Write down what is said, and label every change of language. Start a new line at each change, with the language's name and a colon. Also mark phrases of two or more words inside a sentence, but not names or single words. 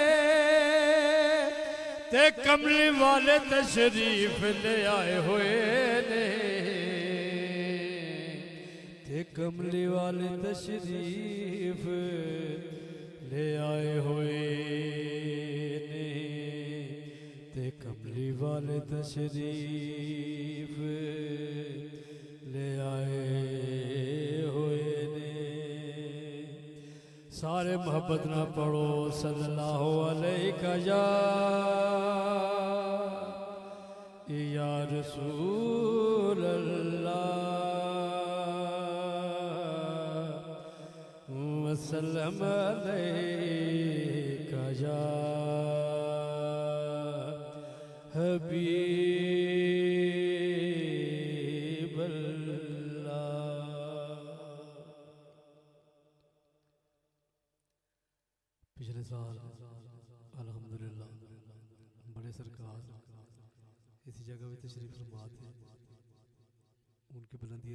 Punjabi: تے کملی والے تشریف لے آئے ہوئے نے تے کملی والے تشریف لے آئے ہوئے نے تے کملی والے تشریف لے آئے ہوئے نے سارے محبت نا پڑھو
Arabic: صلى الله عليه يا رسول الله وسلم عليك يا حبيب
Urdu: پچھلے سال الحمدللہ بڑے سرکار اسی جگہ میں تشریف فرما تھے ان کی بلندی